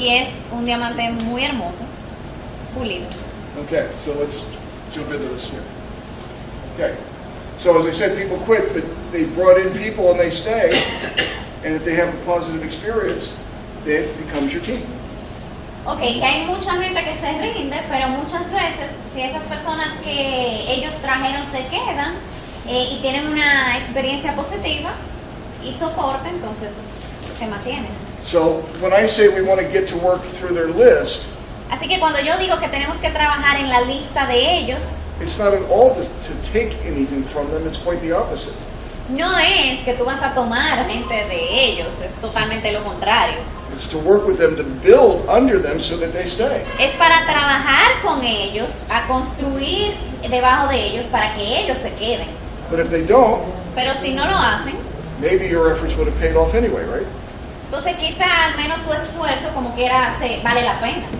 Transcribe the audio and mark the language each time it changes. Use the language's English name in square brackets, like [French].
[Spanish] Y es un diamante muy hermoso, pulido. [English] Okay, so let's jump into this here. Okay, so as I said, people quit, but they brought in people and they stay, and if they have a positive experience, it becomes your team. [Spanish] Ok, que hay mucha gente que se rinde, pero muchas veces si esas personas que ellos trajeron se quedan y tienen una experiencia positiva y soporte, entonces se mantienen. [English] So when I say we want to get to work through their list, [Spanish] Así que cuando yo digo que tenemos que trabajar en la lista de ellos, [English] it's not at all to take anything from them, it's quite the opposite. [Spanish] no es que tú vas a tomar gente de ellos, es totalmente lo contrario. [English] It's to work with them to build under them so that they stay. [Spanish] Es para trabajar con ellos, a construir debajo de ellos para que ellos se queden. [English] But if they don't, [Spanish] Pero si no lo hacen, [English] maybe your efforts would have paid off anyway, right? [Spanish] entonces quizá al menos tu esfuerzo como quiera vale la pena.